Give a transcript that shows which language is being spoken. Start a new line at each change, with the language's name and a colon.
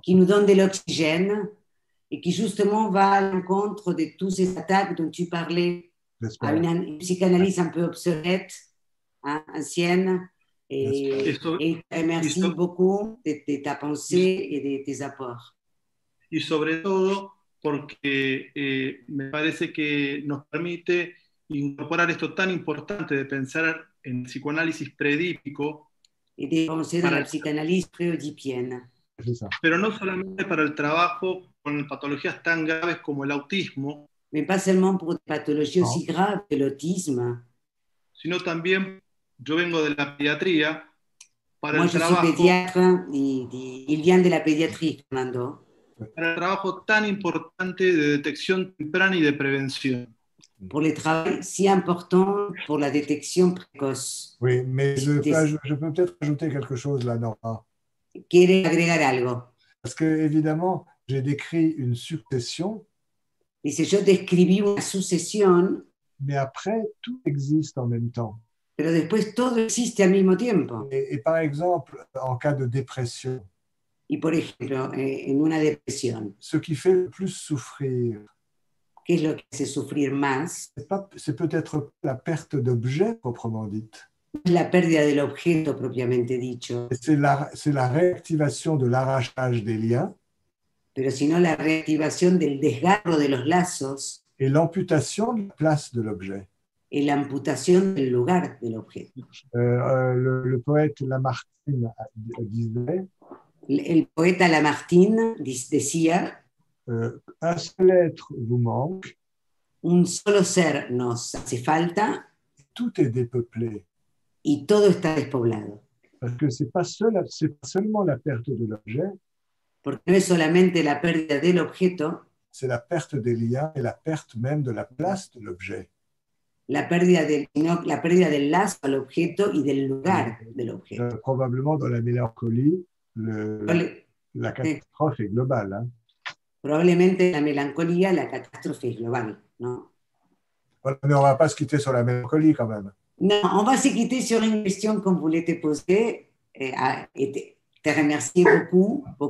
French: qui nous donne de l'oxygène et qui justement va à l'encontre de toutes ces attaques dont tu parlais, à une psychanalyse un peu obsolète, hein, ancienne. Et il te remercie beaucoup de ta pensée et de tes apports.
Spanish: Y sobre todo porque me parece que nos permite incorporar esto tan importante de pensar en psicoanálisis predípico.
French: Et de penser dans la psychanalyse préoedipienne.
Spanish: Pero no solamente para el trabajo con patologías tan graves como el autismo,
French: mais pas seulement pour des pathologies aussi graves que l'autisme,
Spanish: sino también, yo vengo de la pediatría, para
French: Moi,
Spanish: el
French: je
Spanish: trabajo,
French: suis pédiatre, il vient de la pédiatrie, Fernando.
Spanish: para el trabajo tan importante de detección temprana y de prevención.
French: Pour le travail si important pour la détection précoce. Oui, mais je peux peut-être ajouter quelque chose là, Nora.
Spanish: ¿Quiere agregar algo?
French: Parce que, évidemment, j'ai décrit une succession.
Spanish: Dice, yo describí una sucesión,
French: mais après, tout existe en même temps.
Spanish: pero después todo existe al mismo tiempo.
French: Et par exemple, en cas de dépression,
Spanish: Y por ejemplo, en una depresión,
French: ce qui fait le plus souffrir,
Spanish: ¿qué es lo que hace sufrir más?
French: c'est peut-être la perte d'objet proprement dite.
Spanish: La pérdida del objeto propiamente dicho.
French: C'est la réactivation de l'arrachage des liens.
Spanish: Pero sino la reactivación del desgarro de los lazos.
French: Et l'amputation de la place de l'objet.
Spanish: Et l'amputación del lugar del objeto.
French: Le poète Lamartine disait.
Spanish: El poeta Lamartine decía.
French: Un seul être vous manque.
Spanish: Un solo ser nos hace falta.
French: Tout est dépeuplé.
Spanish: Y todo está despoblado.
French: Parce que c'est pas seulement la perte de l'objet.
Spanish: Porque no es solamente la pérdida del objeto.
French: C'est la perte des liens et la perte même de la place de l'objet.
Spanish: La pérdida del lazo al objeto y del lugar del objeto.
French: Probablement dans la mélancolie, la catastrophe est globale. Hein.
Spanish: Probablemente en la melancolía la catástrofe es global, ¿no?
French: Voilà, mais on ne va pas se quitter sur la mélancolie quand même. Non, on va se quitter sur une question qu'on voulait te poser. Et te remercier beaucoup.